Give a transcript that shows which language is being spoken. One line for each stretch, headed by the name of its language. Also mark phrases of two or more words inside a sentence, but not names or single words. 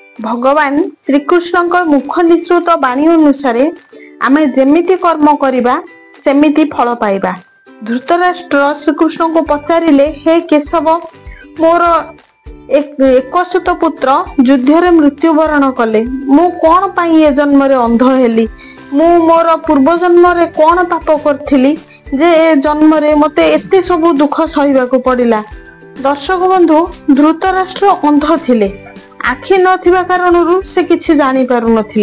Odia: ଭଗବାନ ଶ୍ରୀକୃଷ୍ଣ ମୁଖ ନିସୃତ ବାଣୀ ଅନୁସାର ଆମେ ଯେମିତି କର୍ମ କରିବା ସେମିତି ଫଳ ପାଇବା। ଧୃତରାଷ୍ଟ୍ର ଶ୍ରୀକୃଷ୍ଣ କୁ ପଚାରିଲେ, ହେ କେଶବ, ମୋର ଏକସୁତ ପୁତ୍ର ଯୁଦ୍ଧ ମୃତ୍ୟୁବରଣ କଲେ, ମୁଁ କଣ ପାଇଁ ଏ ଜନ୍ମ ରେ ଅନ୍ଧ ହେଲି, ମୁଁ ମୋର ପୂର୍ବ ଜନ୍ମ ରେ କଣ ପାପ କରିଥିଲି ଯେ ଏ ଜନ୍ମ ରେ ମତେ ଏତେ ସବୁ ଦୁଃଖ ସହିବାକୁ ପଡ଼ିଲା। ଦର୍ଶକ ବନ୍ଧୁ, ଧୃତରାଷ୍ଟ୍ର ଅନ୍ଧ ଥିଲେ, ଆଖି ନଥିବା କାରଣରୁ ସେ କିଛି ଜାଣି ପାରୁ ନଥିଲେ।